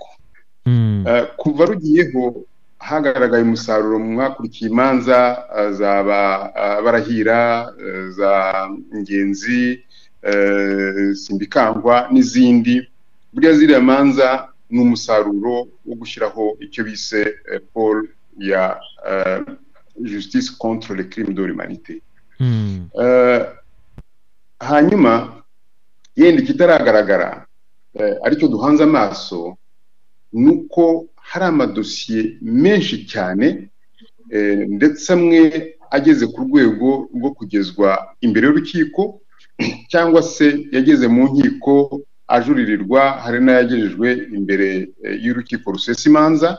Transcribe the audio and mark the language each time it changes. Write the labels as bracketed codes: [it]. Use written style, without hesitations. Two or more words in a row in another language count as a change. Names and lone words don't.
[rw] Kuva rugiyeho hagaragaye umusaruro mwakurikiye imanza zaba Barahira, za Ngenzi, Simbikangwa n'izindi. Buriya ziriya manza ni umusaruro wo gushyiraho icyo bise pole ya [fr] justice contre les crimes de l'humanité. [rw] Hanyuma yenda kitaragaragara aricyo duhanze amaso nuko hari amadosiye menshi cyane, ndetse amwe ageze ku rwego rwo kugezwa imbere y'urukiko cyangwa se yageze mu nkiko ajuririrwa, hari n'ayagejejwe imbere y'urukiko rusesa imanza.